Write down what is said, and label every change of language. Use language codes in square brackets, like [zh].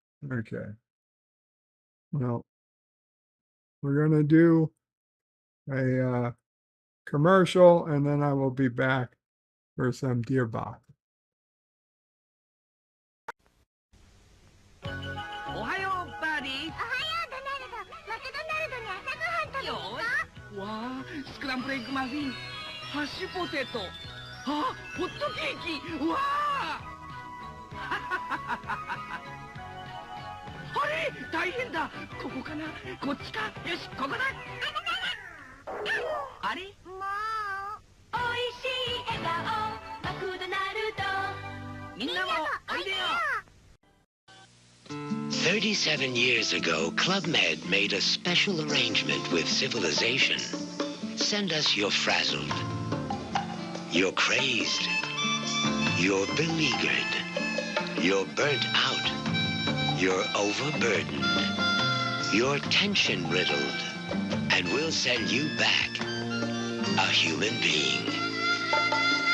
[en] Okay. Well, we're going to do a commercial, and then I will be back for some Dear Bop. [ja] おはようバディ。おはようドナルド。マクドナルドに朝ごはん食べに行こう。わあ、スクランブルエッグマフィン、ハッシュポテト、あ、ホットケーキ。わあ。あれ、大変だ。ここかな、こっちか。よし、ここだ。あれ。もう。おいしい笑顔、マクドナルド。みんなもおいでよ。 [en] 37 years ago, Club Med made a special arrangement with civilization. Send us your frazzled, you're crazed, you're beleaguered, you're burnt out, you're overburdened, you're tension-riddled, and we'll send you back a human being.